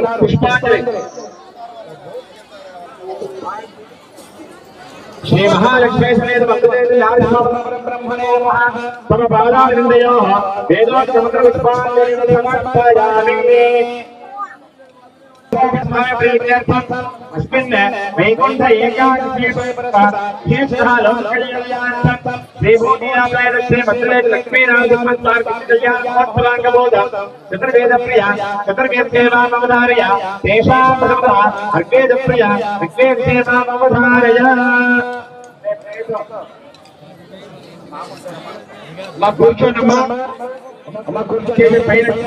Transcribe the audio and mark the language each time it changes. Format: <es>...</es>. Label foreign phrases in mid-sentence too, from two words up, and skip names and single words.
<sa>పుష్పాంజలి. శ్రీ మహాలక్ష్మీ సమేత బ్రహ్మణే నమః. తమ పాదారవిందయోః వేదోక్త మంత్ర పుష్పాంజలి సమర్పయామి. अस्मिन् वैकुण्ठ एकादशी चतुर्वेदप्रिया चतुर्वेदसेवामवधारय तेषां प्रथमतः ऋग्वेदप्रिया ऋग्वेदसेवामवधारय</sa> <te>మా కూర్చోనమ్మా అమ్మ కూర్చోండి పైన</te>